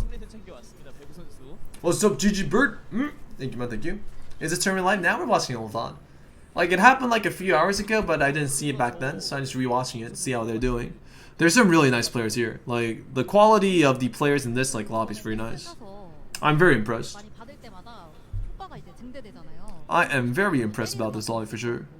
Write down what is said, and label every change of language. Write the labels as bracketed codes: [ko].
[ko] 승리를 챙겨왔습니다. 배구 선수. [en] What's up, GG Bird? Thank you, man. Thank you. Is it turning live now? We're watching it all the time. Like, it happened like a few hours ago, but I didn't see it back then, so I'm just rewatching it to see how they're doing. There's some really nice players here. Like, the quality of the players in this like lobby is very nice. I'm very impressed. [ko] 많이 받을 때마다 효과가 이제 증대되잖아요. [en] I am very impressed about this lobby for sure.